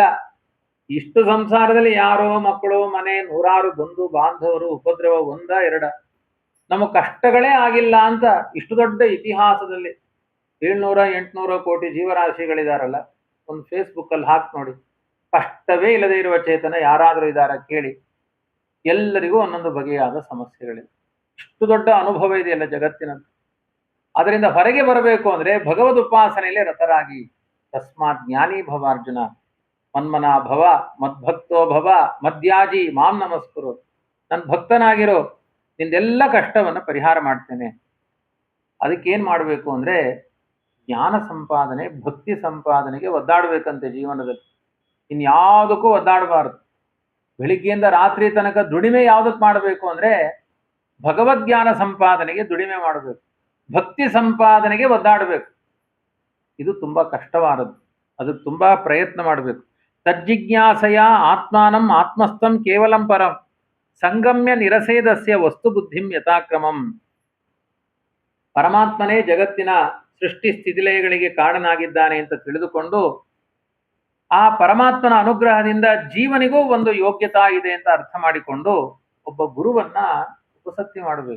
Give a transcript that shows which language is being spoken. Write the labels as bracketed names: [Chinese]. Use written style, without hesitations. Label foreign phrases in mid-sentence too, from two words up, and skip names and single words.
[Kannada] ಇಷ್ಟು ಸಂಸಾರದಲ್ಲಿ ಯಾರೋ ಮಕ್ಕಳು, ಮನೆ, ನೂರಾರು ಬಂಧು ಬಾಂಧವರು, ಉಪದ್ರವ ಒಂದ ಎರಡ, ನಮ್ಮ ಕಷ್ಟಗಳೇ ಆಗಿಲ್ಲ ಅಂತ ಇಷ್ಟು ದೊಡ್ಡ ಇತಿಹಾಸದಲ್ಲಿ 700-800 ಕೋಟಿ ಜೀವರಾಶಿಗಳಿದಾರಲ್ಲ, ಒಂದು ಫೇಸ್ಬುಕ್ ಅಲ್ಲಿ ಹಾಕಿ ನೋಡಿ. ಕಷ್ಟವೇ ಇಲ್ಲದೆ ಇರುವ ಚೇತನ ಯಾರಾದರೂ ಇದ್ದಾರ ಕೇಳಿ. ಎಲ್ಲರಿಗೂ ಒಂದೊಂದು ಬಗೆಯಾದ ಸಮಸ್ಯೆಗಳಿವೆ. ಇಷ್ಟು ದೊಡ್ಡ ಅನುಭವ ಇದೆಯಲ್ಲ ಜಗತ್ತಿನದ್ದು. ಅದರಿಂದ ಹೊರಗೆ ಬರಬೇಕು ಅಂದ್ರೆ ಭಗವದ್ ಉಪಾಸನೆಯಲ್ಲಿ ರತರಾಗಿ. [Sanskrit] ತಸ್ಮಾತ್ ಜ್ಞಾನಿ ಭವ ಅರ್ಜುನ. ಮನ್ಮನ ಭವ ಮದ್ಭಕ್ತೋ ಭವ ಮದ್ಯಾಜಿ ಮಾಂ ನಮಸ್ಕರು. [Kannada] ನನ್ನ ಭಕ್ತನಾಗಿರೋ, ನಿಂದೆಲ್ಲ ಕಷ್ಟವನ್ನು ಪರಿಹಾರ ಮಾಡ್ತೇನೆ. ಅದಕ್ಕೇನ್ ಮಾಡಬೇಕು ಅಂದ್ರೆ ಜ್ಞಾನ ಸಂಪಾದನೆ, ಭಕ್ತಿ ಸಂಪಾದನೆಗೆ ಒದ್ದಾಡಬೇಕಂತೆ ಜೀವನದಲ್ಲಿ. ಇನ್ಯಾವುದಕ್ಕೂ ಒದ್ದಾಡಬಾರದು. ಬೆಳಿಗ್ಗೆಯಿಂದ ರಾತ್ರಿ ತನಕ ದುಡಿಮೆ ಯಾವುದಕ್ಕೆ ಮಾಡಬೇಕು ಅಂದ್ರೆ ಭಗವದ್ಜ್ಞಾನ ಸಂಪಾದನೆಗೆ ದುಡಿಮೆ ಮಾಡಬೇಕು. ಭಕ್ತಿ ಸಂಪಾದನೆಗೆ ಒದ್ದಾಡಬೇಕು. ಇದು ತುಂಬಾ ಕಷ್ಟವಾದದ್ದು. ಅದಕ್ಕೆ ತುಂಬಾ ಪ್ರಯತ್ನ ಮಾಡಬೇಕು. [Sanskrit] ತಜ್ಜಿಜ್ಞಾಸೆಯ ಆತ್ಮಾನಂ ಆತ್ಮಸ್ಥಂ ಕೇವಲಂ ಪರಂ ಸಂಗಮ್ಯ ನಿರಸೇದಸ್ಯ ವಸ್ತು ಬುದ್ಧಿಂ ಯಥಾಕ್ರಮಂ. [Kannada] ಪರಮಾತ್ಮನೇ ಜಗತ್ತಿನ ಸೃಷ್ಟಿ ಸ್ಥಿತಿಲಯಗಳಿಗೆ ಕಾರಣನಾಗಿದ್ದಾನೆ ಅಂತ ತಿಳಿದುಕೊಂಡು ಆ ಪರಮಾತ್ಮನ ಅನುಗ್ರಹದಿಂದ ಜೀವನಿಗೂ ಒಂದು ಯೋಗ್ಯತಾ ಇದೆ ಅಂತ ಅರ್ಥ ಮಾಡಿಕೊಂಡು ಒಬ್ಬ ಗುರುವನ್ನ ಉಪಸಕ್ತಿ ಮಾಡಬೇಕು.